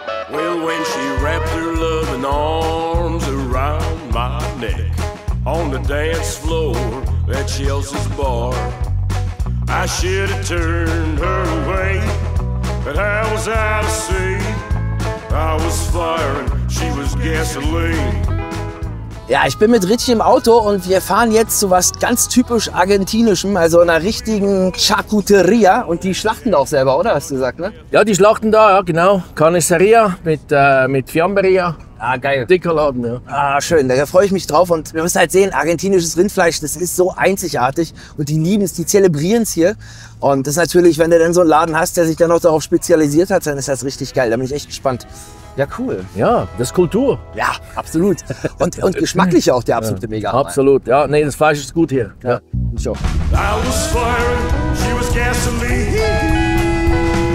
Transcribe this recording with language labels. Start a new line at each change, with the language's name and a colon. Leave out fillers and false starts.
English: Well, when she wrapped her loving arms around my neck on the dance floor at Chelsea's bar, I should have turned her away, but I was out of sea. I was fire and she was gasoline.
German: Ja, ich bin mit Richie im Auto und wir fahren jetzt zu was ganz typisch Argentinischem, also einer richtigen Charcuteria. Und die schlachten da auch selber, oder? Hast du gesagt, ne? Ja, die schlachten da, ja, genau. Carniceria mit Fiamberia. Ah, geil. Dicker Laden, ja. Ah, schön. Da freue ich mich drauf. Und wir müssen halt sehen, argentinisches Rindfleisch, das ist so einzigartig. Und die lieben es, die zelebrieren es hier. Und das ist natürlich, wenn du dann so einen Laden hast, der sich dann auch darauf spezialisiert hat, dann ist das richtig geil. Da bin ich echt gespannt. Ja, cool. Ja, das ist Kultur. Ja, absolut. Und geschmacklich auch der absolute Mega. Absolut, ja. Nee, das Fleisch ist gut hier. Ja. Ich auch.
English: I was firing, she was gasoline.